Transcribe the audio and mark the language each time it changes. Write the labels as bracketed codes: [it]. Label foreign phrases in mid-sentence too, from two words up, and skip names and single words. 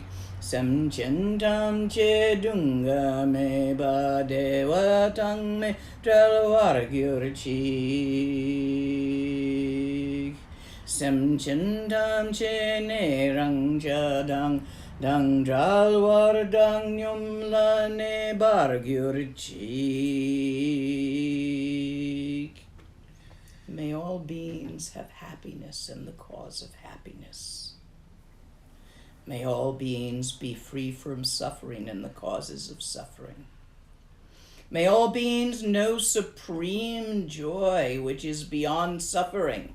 [bo] སེམས་ཅན་ཐམས་ཅད་སྡུག་བསྔལ་མེད་པའི་བདེ་བ་དང་མི་འབྲལ་བར་གྱུར་ཅིག. སེམས་ཅན་ཐམས་ཅད་ཉེ་རིང་ཆགས་སྡང་དང་བྲལ་བའི་བཏང་སྙོམས་ལ་གནས་པར་གྱུར་ཅིག. [en] May all beings have happiness and the cause of happiness. May all beings be free from suffering and the causes of suffering. May all beings know supreme joy, which is beyond suffering.